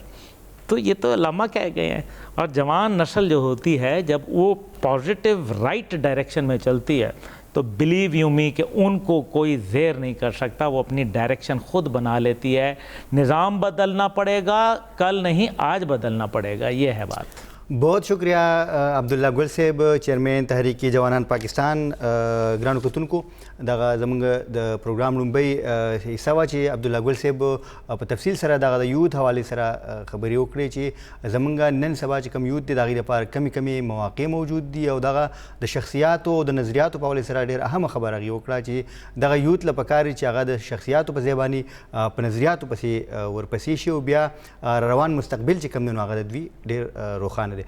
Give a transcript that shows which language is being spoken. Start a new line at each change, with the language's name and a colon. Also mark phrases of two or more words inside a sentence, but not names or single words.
Urdu: تو یہ تو علامہ کہہ گئے ہیں. اور جوان نسل جو ہوتی ہے جب وہ
English: positive right direction
Urdu: میں چلتی ہے تو
English: believe you me
Urdu: کہ ان کو کوئی زیر نہیں کر سکتا. وہ اپنی ڈائریکشن خود بنا لیتی ہے. نظام بدلنا پڑے گا, کل نہیں آج بدلنا پڑے گا, یہ ہے بات. بہت شکریہ عبداللہ گل صاحب, چیئرمین تحریک جوانان پاکستان.
Pashto: ګرانو کتونکو دغه زموږ د پروګرام لومبۍ حصه وه چې عبدالله ګل صاحب په تفصیل سره دغه د یوت حوالې سره خبرې وکړې چې زموږ نن سبا چې کوم یوت دی د هغې لپاره کمې کمې مواقع موجود دي, او دغه د شخصیاتو او د نظریاتو په حوالې سره ډېر اهمه خبره هغې وکړه چې دغه یوت له پکار وي چې هغه د شخصیاتو په ځای باندې په نظریاتو پسې ورپسې شي او بیا روان مستقبل چې کوم دی نو هغه د دوی ډېر روښانه دی.